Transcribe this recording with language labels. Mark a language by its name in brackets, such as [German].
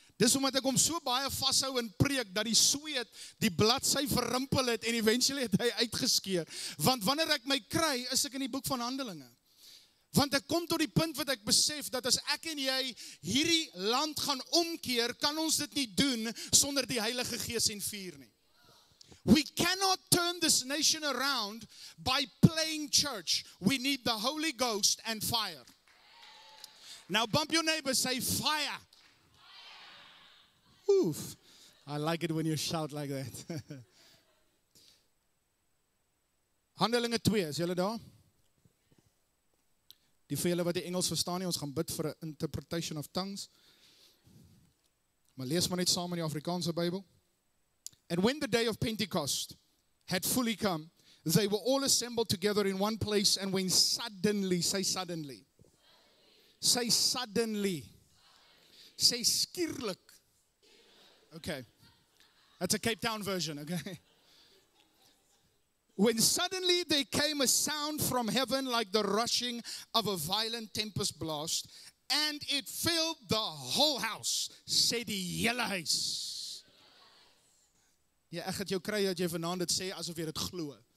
[Afrikaans] Dis omdat ek hom so baie vashou in preek, dat die sweet die bladsy verrimpel het, en eventually het hy uitgeskeer. Want wanneer ek my kry, is ek in die boek van Handelinge. Want ek kom tot die punt wat ek besef, dat as ek en jy hierdie land gaan omkeer, kan ons dit nie doen, sonder die Heilige Gees en vuur nie. [English] We cannot turn this nation around by playing church. We need the Holy Ghost and fire. Now bump your neighbor, say fire. Oof. I like it when you shout like that. [Afrikaans] Handelinge 2, is julle daar? Die vir julle wat die Engels verstaan nie, ons gaan bid vir 'n [English] interpretation of tongues. [Afrikaans] Maar lees maar net saam in die Afrikaanse Bybel. [English] And when the day of Pentecost had fully come, they were all assembled together in one place, and when suddenly, say suddenly. Say suddenly. Say skierlik. Okay. That's a Cape Town version, okay? When suddenly there came a sound from heaven like the rushing of a violent tempest blast, and it filled the whole house. [Afrikaans] Sê die hele huis. Ja, ek het jou kry dat jy vanaand dit sê asof jy dit glo.